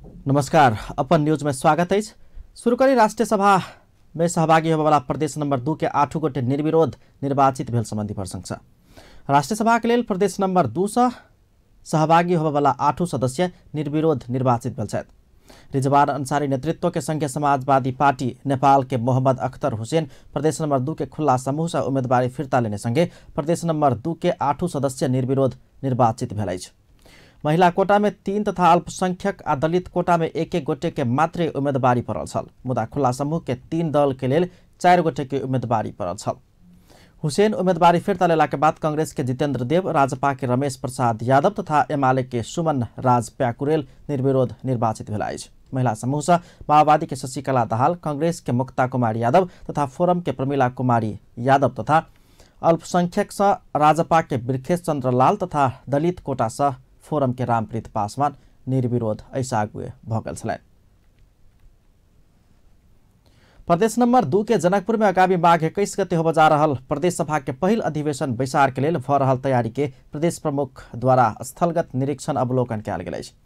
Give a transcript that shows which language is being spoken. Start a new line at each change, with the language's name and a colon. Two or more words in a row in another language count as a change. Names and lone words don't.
Maithili: नमस्कार, अपन न्यूज में स्वागत है। शुरू करी राष्ट्रीय सभा में सहभागी होने वाला प्रदेश नंबर 2 के 8 गोटे निर्विरोध निर्वाचित भेल संबंधी प्रशंसा। राष्ट्रीय सभा के लिए प्रदेश नंबर 2 से सहभागी होने वाला 8 सदस्य निर्विरोध निर्वाचित भेल छथि। रिजवान अंसारी नेतृत्व के संघीय समाजवादी पार्टी नेपाल के मोहम्मद अख्तर हुसैन प्रदेश नंबर 2 के खुला समूह से उम्मीदवारी फिर्ता लेने संगे प्रदेश नंबर 2 के 8 सदस्य निर्विरोध निर्वाचित भेल अछि। महिला कोटा में 3 तथा अल्पसंख्यक आ दलित कोटा में 1-1 गोटे के मात्रै उम्मीदवारी पड़ल छल। मुदा खुला समूह के 3 दल के लेल 4 गोटे के उम्मीदवारी पड़ल छल। हुसैन उम्मीदवारी फिर्ता लेला के बाद कांग्रेस के जितेंद्र देव, राजपा के रमेश प्रसाद यादव तथा एमाले के सुमन राज प्याकुरेल निर्विरोध निर्वाचित भेला अछि। महिला समूह से माओवादी के शशिकला दाहाल, कांग्रेस के मुक्ता कुमारी यादव तथा फोरम के प्रमिला कुमारी यादव तथा अल्पसंख्यक से राजपा के बिरखेश चंद्र लाल तथा दलित कोटा से फोरम के रामप्रीत पासवान निर्विरोध ऐसागुए भगल छलैन। प्रदेश नंबर 2 के जनकपुर में आगामी माघ 21 गते होब जा रहल प्रदेश सभा के पहिल अधिवेशन बैसार के लेल भ रहल तैयारी के प्रदेश प्रमुख द्वारा स्थलगत निरीक्षण अवलोकन कयल गेल अछि।